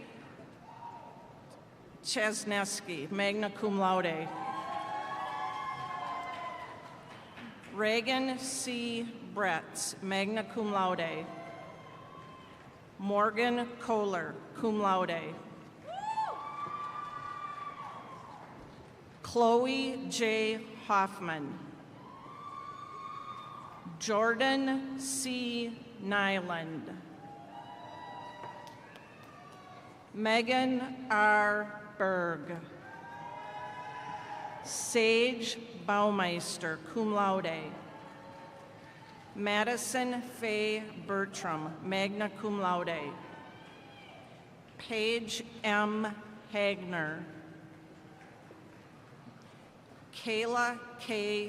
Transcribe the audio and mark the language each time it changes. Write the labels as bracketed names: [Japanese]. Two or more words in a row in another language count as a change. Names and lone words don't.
[English] Chesnesky, [Latin] magna cum laude. [English] Reagan C. Bretz, [Latin] magna cum laude. [English] Morgan Kohler, [Latin] cum laude. [English] Chloe J. Hoffman. Jordan C. Nyland. Megan R. Berg. Sage Baumeister, [Latin] cum laude. [English] Madison Faye Bertram, [Latin] magna cum laude. [English] Paige M. Hagner. Kayla K.